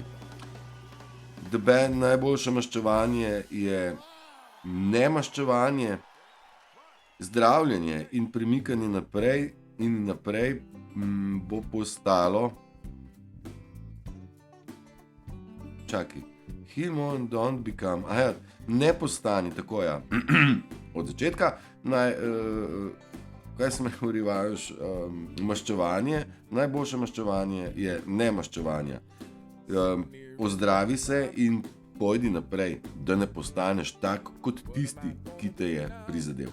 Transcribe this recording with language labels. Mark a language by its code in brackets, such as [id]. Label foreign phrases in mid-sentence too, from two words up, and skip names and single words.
[sl] Najboljše maščevanje je nemaščevanje, zdravljenje in premikanje naprej in naprej bo postalo. Čakaj. [en] Heal on, don't become. [sl] Aha, ne postani, tako ja. Od začetka. Kaj se me urivaš? Maščevanje. Najboljše maščevanje je nemaščevanje. Ozdravi se in pojdi naprej, da ne postaneš tak kot tisti, ki te je prizadel.